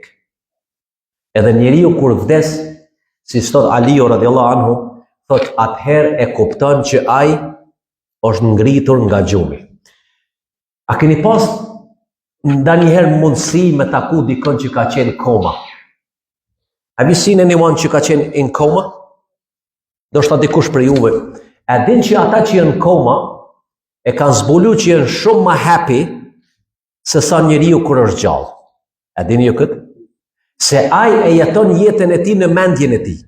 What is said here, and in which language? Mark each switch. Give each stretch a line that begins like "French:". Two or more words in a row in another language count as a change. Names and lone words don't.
Albanian: Edhe njeriu kur vdes, si thot Aliu
Arabic: رضي الله عنه,
Albanian: thot atëherë e kupton që ai është ngritur nga gjumi. A keni pas ndonjëherë mundësi me taku dikon që ka qenë koma?
English: Have you seen anyone
Albanian: që ka qenë
English: in coma?
Albanian: Do shta dikush për juve. E din që ata që janë koma e kanë zbulu që janë shumë ma happy se sa njeriu kur është gjallë. E dini ju këtë? Se ai e jeton jetën e tij në mendjen e tij.